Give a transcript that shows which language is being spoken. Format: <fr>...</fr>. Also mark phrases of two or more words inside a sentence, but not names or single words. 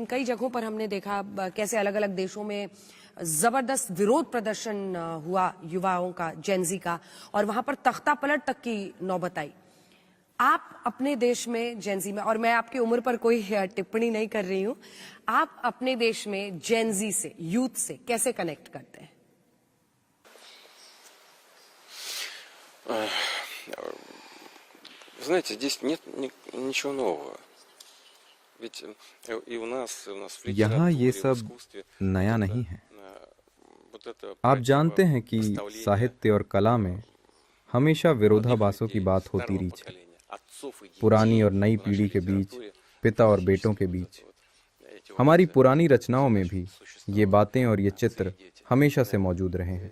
<hi>कई जगहों पर हमने देखा कैसे अलग अलग देशों में जबरदस्त विरोध प्रदर्शन हुआ युवाओं का, जेनजी का, और वहां पर तख्ता पलट तक की नौबत आई। आप अपने देश में जेनजी में, और मैं आपकी उम्र पर कोई टिप्पणी नहीं कर रही हूं, आप अपने देश में जेनजी से, यूथ से कैसे कनेक्ट करते हैं?</hi> <ru>Знаете, здесь нет ничего нового. Ведь и у нас в</ru> <hi>यहाँ ये</hi> <ru>литературе, в</ru> <hi>सब</hi> <ru>искусстве</ru> <hi>नया नहीं है।</hi> <ru>вот это</ru> <hi>आप जानते हैं कि साहित्य और कला में हमेशा विरोधाभासों की बात होती रही है। पुरानी और नई पीढ़ी के बीच, पिता और बेटों के बीच। हमारी पुरानी रचनाओं में भी ये बातें और ये चित्र हमेशा से मौजूद रहे हैं।</hi>